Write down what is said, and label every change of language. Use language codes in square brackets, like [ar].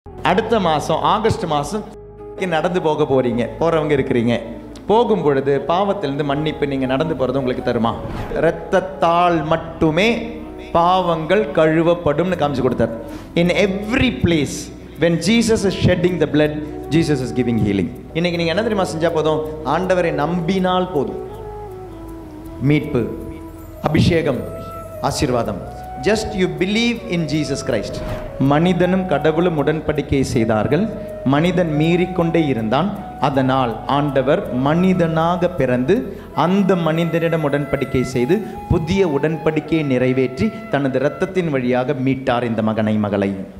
[ta] அடுத்த மாதம் ஆகஸ்ட் மாதம் நடந்து போக போகிறவங்க இருக்கிறீங்க. போகும் பொழுது பாவத்திலிருந்து மன்னிப்பு நீங்கள் நடந்து போகிறது உங்களுக்கு தருமா? இரத்தத்தால் மட்டுமே பாவங்கள் கழுவப்படும்னு காமிச்சு கொடுத்தார். [en] In every place when Jesus is shedding the blood, Jesus is giving healing. [ta] இன்னைக்கு நீங்கள் என்ன தெரியுமா செஞ்சால் போதும்? ஆண்டவரை நம்பினால் போதும். மீட்பு, அபிஷேகம், ஆசீர்வாதம். [en] Just you believe in Jesus Christ. [ta] மனிதனும் கடவுளும் உடன்படிக்கை செய்தார்கள். மனிதன் மீறிக்கொண்டே இருந்தான். அதனால் ஆண்டவர் மனிதனாக பிறந்து அந்த மனிதனிடம் உடன்படிக்கை செய்து புதிய உடன்படிக்கையை நிறைவேற்றி தனது இரத்தத்தின் வழியாக மீட்டார் இந்த மகனை மகளை.